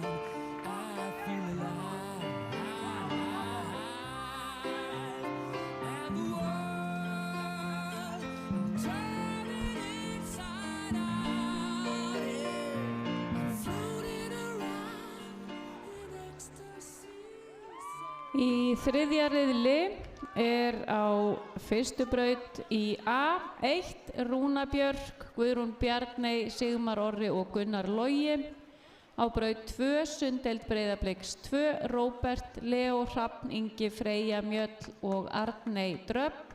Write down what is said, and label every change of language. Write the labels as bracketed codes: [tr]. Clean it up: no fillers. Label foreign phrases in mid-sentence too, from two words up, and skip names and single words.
[en] I feel alive, and the world turning inside out. Yeah. I'm floating around in ecstasy. [is] Í þriðja riðli er á fyrstu braut í A1 Rúna Björk, Guðrún Bjarney, Sigmar Orri og Gunnar Logi. Á braut 2 Sundeild Breiðabliks 2 Róbert, Leo, Hrafn Ingi, Freyja Mjöll og Arney Dröfn.